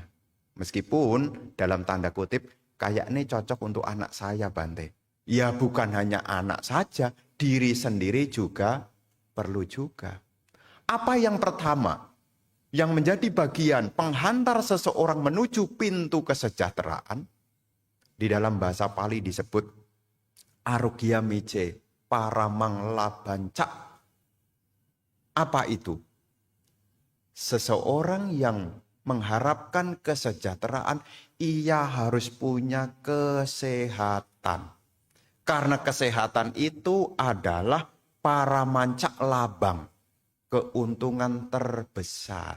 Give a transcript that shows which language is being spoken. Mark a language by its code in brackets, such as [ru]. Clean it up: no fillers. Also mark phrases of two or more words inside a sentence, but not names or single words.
[id] Meskipun dalam tanda kutip, kayak ini cocok untuk anak saya Bante. Ya bukan hanya anak saja, diri sendiri juga perlu juga. Apa yang pertama? Yang menjadi bagian penghantar seseorang menuju pintu kesejahteraan, di dalam bahasa Pali disebut [pi] arugya mice paramang labanca. [id] Apa itu? Seseorang yang mengharapkan kesejahteraan, ia harus punya kesehatan. Karena kesehatan itu adalah [pi] paramanca labang, [id] keuntungan terbesar.